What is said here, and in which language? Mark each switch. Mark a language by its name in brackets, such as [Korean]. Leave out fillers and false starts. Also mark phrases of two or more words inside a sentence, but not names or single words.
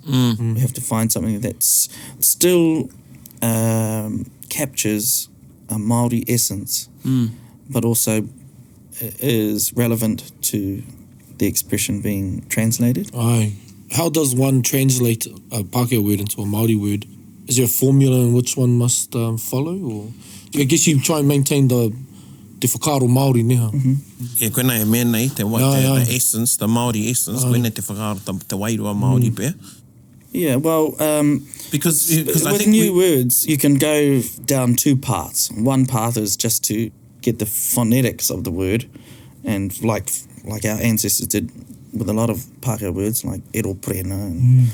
[English] We have to find something that's still captures a Māori essence, but also is relevant to the expression being translated. Aye. How does one translate a Pākehā word into a Māori word? Is there a formula in which one must follow? Or I guess you try and maintain the [Māori] whakaaro Māori neha. Koenā e mea nei, [English] the essence, the Māori essence, [Māori] koenā te whakaaro, te wairua Māori pēr. [English] Yeah, well, because I with think new words, you can go down 2 paths. One path is just to get the phonetics of the word, and like our ancestors did with a lot of Pākehā words, like ero prena, and